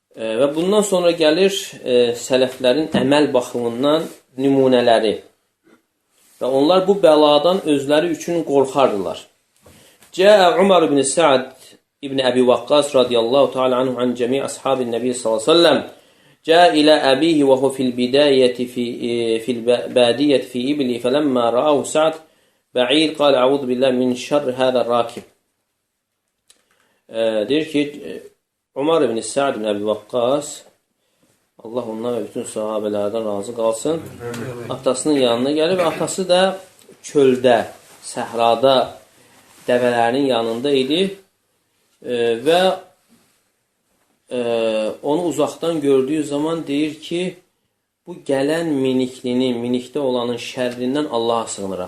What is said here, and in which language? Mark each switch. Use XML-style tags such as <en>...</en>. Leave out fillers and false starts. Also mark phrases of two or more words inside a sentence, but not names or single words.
<az>Və bundan sonra gəlir sələflərin əməl baxımından nümunələri. Və onlar bu bəladan özləri üçün qorxardılar.</az> <ar>جاء عمر بن سعد بن أبي وقاص رضي الله تعالى عنه عن جميع أصحاب النبي صلى الله عليه وسلم جاء إلى أبيه وهو في البداية في البادية في إبل فلما رآه سعد بعير قال أعوذ بالله من شر هذا راكب.</ar> <az>Deyir ki, Umar ibn Sa'd ibn Əbi Vaqqas, Allah ondan və bütün sahabələrdən razı qalsın, atasının yanına gəlib, atası da çöldə, səhrada, dəvələrinin yanında idi və onu uzaqdan gördüyü zaman deyir ki, bu gələn miniklinin, minikdə olanın şərrindən Allaha sığınıram.</az>